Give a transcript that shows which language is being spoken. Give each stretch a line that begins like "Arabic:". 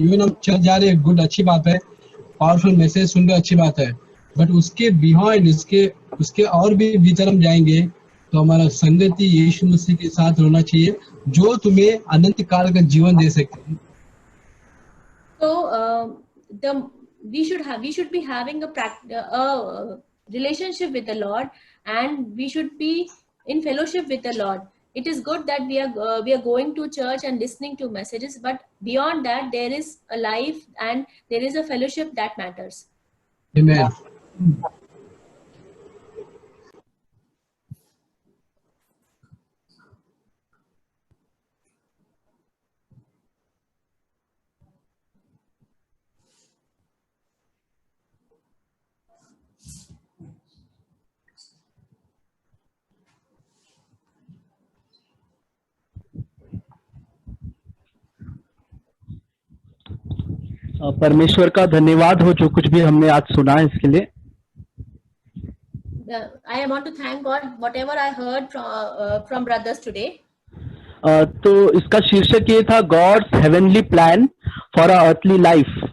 Hindi: Even हम चल जा रहे हैं, गुड, अच्छी बात है, पावरफुल मैसेज सुन रहे, अच्छी बात है, बट उसके बिहाइंड उसके और भी भीतर हम जाएंगे तो हमारा संगति यीशु मसीह के साथ होना चाहिए जो तुम्हें अनंत काल का जीवन दे सकते हैं.
English: So we should be having a relationship with the Lord, and we should be in fellowship with the Lord. It is good that we are going to church and listening to messages, but beyond that there is a life and there is a fellowship that matters. Amen.
Hindi: परमेश्वर का धन्यवाद हो जो कुछ भी हमने आज सुना है इसके लिए.
English: I want to thank God whatever I heard from brothers today.
Hindi: तो इसका शीर्षक ये था
English: God's heavenly plan for our earthly life.